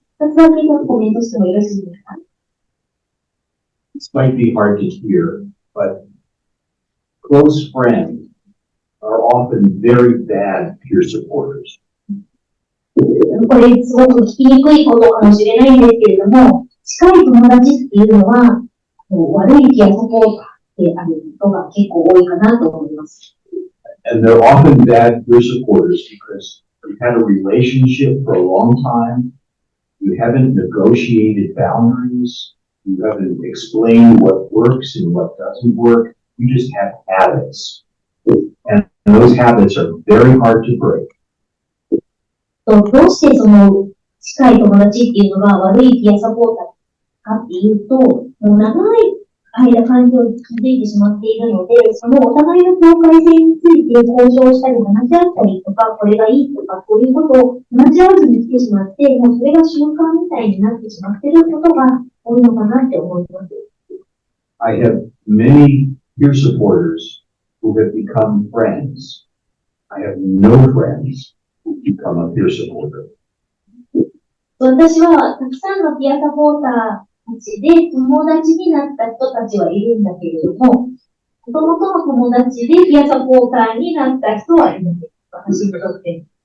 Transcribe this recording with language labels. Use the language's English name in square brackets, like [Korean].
[Japanese] つだけコメントしてもよろしいですか？ [English] This might be hard to hear, but close friends are often very bad peer supporters. [Japanese] これすごく聞きにくいことかもしれないんですけれども、近い友達っていうのは、悪いピアサポーターであることが結構多いかなと思います。 [English] And they're often bad peer supporters because you've had a relationship for a long time, you haven't negotiated boundaries, you haven't explained what works and what doesn't work, you just have habits. And those habits are very hard to break. [Japanese] どうしてその近い友達っていうのが悪いピアサポーターかっていうと、もう長い間関係を築いてしまっているので、そのお互いの境界線について交渉したり話し合ったりとか、これがいいとか、こういうことを話し合わずに来てしまって、もうそれが習慣みたいになってしまっていることが多いのかなって思います。 [English] I have many peer supporters who have become friends. I have no friends who become a peer supporter. [Japanese] 私はたくさんのピアサポーターたちで友達になった人たちはいるんだけれども、もともとの友達でピアサポーターになった人はいないです。私にとって。